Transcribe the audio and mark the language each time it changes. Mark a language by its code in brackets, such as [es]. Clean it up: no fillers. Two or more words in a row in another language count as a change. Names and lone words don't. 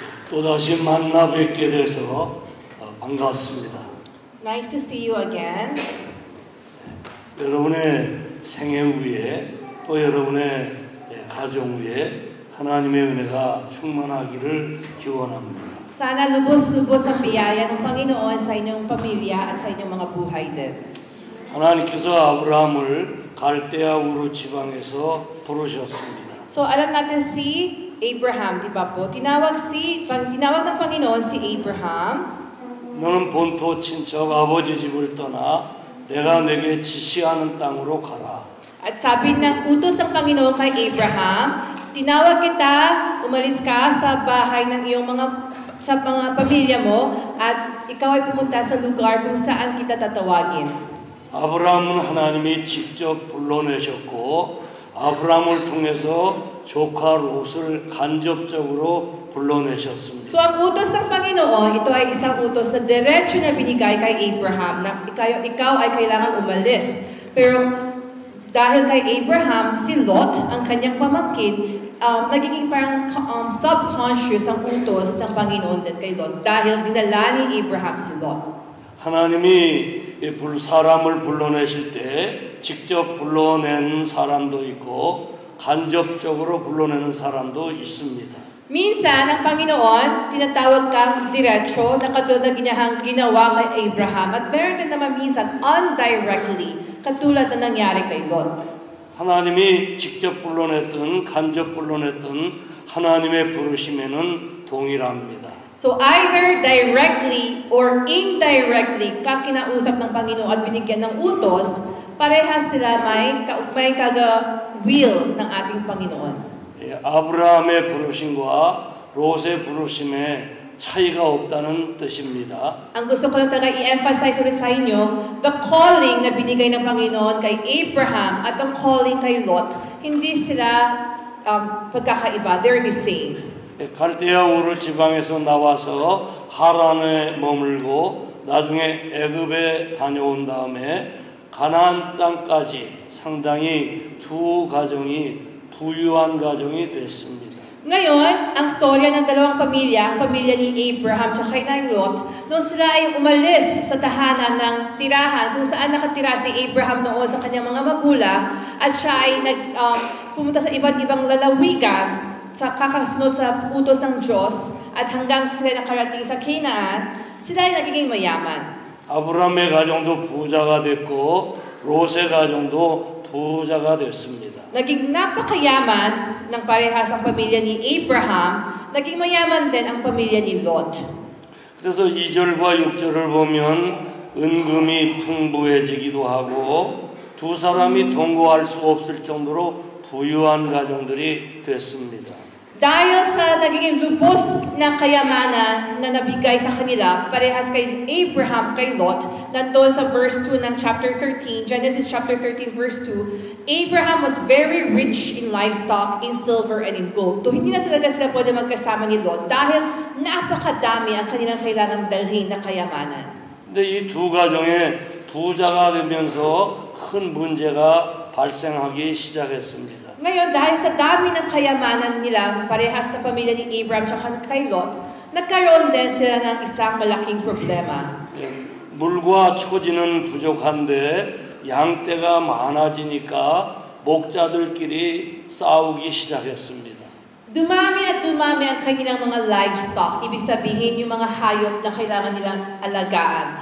[ko] 또다시 만나 뵙게 돼서 반갑습니다. [en] Nice to see you again. [ko] 여러분의 생애 위에 또 여러분의 가정 위에 하나님의 은혜가 충만하기를 기원합니다. [tl] Sana lubos-lubos ang biyaya ng Panginoon sa inyong pamilya at sa inyong mga buhay din. [ko] 하나님께서 아브라함을 갈대아 우르 지방에서 부르셨습니다. [tl] So alam natin si Abraham, di ba po? Tinawag ng Panginoon si Abraham. [ko] 너는 본토 친척 아버지 집을 떠나 내가 내게 지시하는 땅으로 가라. [tl] At sabi ng utos ng Panginoon kay Abraham, tinawag kita, umalis ka sa bahay ng iyong sa mga pamilya mo at ikaw ay pumunta sa lugar kung saan kita tatawagin. [ko] 아브라함은 하나님이 직접 불러내셨고 아브라함을 통해서 조카 롯을 간접적으로 불러내셨습니다. [tl] So ang utos ng Panginoon, ito ay isang utos na diretso na binigay kay Abraham na ikaw ay kailangan umalis. Pero dahil kay Abraham, si Lot, ang kanyang pamangkin, nagiging parang subconscious ang utos ng Panginoon din kay Lot dahil dinala ni Abraham si Lot. [ko] 하나님이 사람을 불러내실 때 직접 불러내는 사람도 있고 간접적으로 불러내는 사람도 있습니다. [tl] Minsan, ang Panginoon, tinatawag kang diretso na katulad na ginawa kay Abraham at meron din naman minsan indirectly, katulad na nangyari kay Lot. [ko] 하나님이 직접 불러냈든 간접 불러냈든 하나님의 부르심에는 동일합니다. [en] So either directly or indirectly, [tl] kinausap ng Panginoon at binigyan ng utos, parehas sila may kaga-will ng ating Panginoon. [ko] 아브라함의 부르심과 롯의 부르심에 차이가 없다는 뜻입니다. [tl] Ang gusto ko lang talaga i-emphasize ulit sa inyo, [en] the calling [tl] na binigay ng Panginoon kay Abraham at ang calling kay Lot, hindi sila pagkakaiba. [en] They're the same. [ko] 갈대아 우르 지방에서 나와서 하란에 머물고 나중에 애굽에 다녀온 다음에 가나안 땅까지 상당히 두 가정이 부유한 가정이 됐습니다. [tl] Ngayon, ang storya ng dalawang pamilya, ang pamilya ni Abraham at kay Lot, nung sila ay umalis sa tahanan ng tirahan kung saan nakatira si Abraham noon sa kanyang mga magulang at siya ay pumunta sa iba't ibang lalawigan sa kakasunod sa utos ng Diyos at hanggang sila nakarating sa Canaan, sila ay nagiging mayaman. [ko] 아브라함의 가정도 부자가 됐고 롯의 가정도 부자가 됐습니다. [tl] Naging napakayaman ng parehas ang pamilya ni Abraham, naging mayaman din ang pamilya ni Lot. [ko] 그래서 2절과 6절을 보면 은금이 풍부해지기도 하고 두 사람이 동거할 수 없을 정도로 부유한 가정들이 됐습니다. [tl] Dahil sa nagiging lubos na kayamanan na nabigay sa kanila, parehas kay Abraham, kay Lot, nandoon sa verse 2 ng chapter 13, Genesis chapter 13 verse 2, [en] Abraham was very rich in livestock, in silver, and in gold. [tl] So hindi na talaga sila pwede magkasama ni Lot dahil napakadami ang kanilang kailangang dalhin na kayamanan. [ko] 근데 이 두 가정에 부자가 되면서 큰 문제가 발생하기 시작했습니다. [tl] Ngayon, dahil sa dami ng kayamanan nila, parehas na pamilya ni Abraham at kay Lot, nagkaroon din sila ng isang malaking problema. [ko] 물과 초지는 부족한데 양떼가 많아지니까 목자들끼리 싸우기 시작했습니다. [tl] Dumami at dumami ang kanilang mga livestock. Ibig sabihin, yung mga hayop na kailangan nilang alagaan.